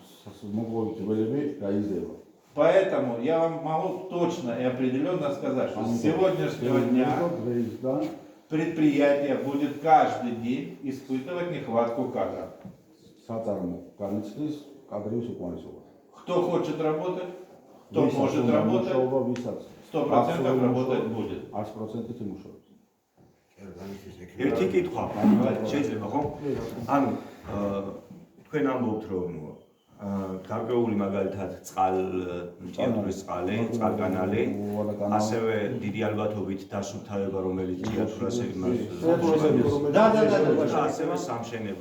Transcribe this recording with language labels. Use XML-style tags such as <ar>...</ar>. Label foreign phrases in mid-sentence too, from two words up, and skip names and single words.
<ru>Поэтому я вам могу точно и определенно сказать, что с сегодняшнего дня предприятие будет каждый день испытывать нехватку кадров. Кто хочет работать, кто может работать, 100% работать будет.</ru> <ka>ერთი კითხვა შეიძლება ხო? ანუ თქვენ ამბობთ რომ გარკვეული მაგალითად ჭიათურის წყალი, წყალკანალი, ასევე დიდი ალბათობით დასუფთავება რომელიც ჭიათურას ასევე სამშენებლო.</ka>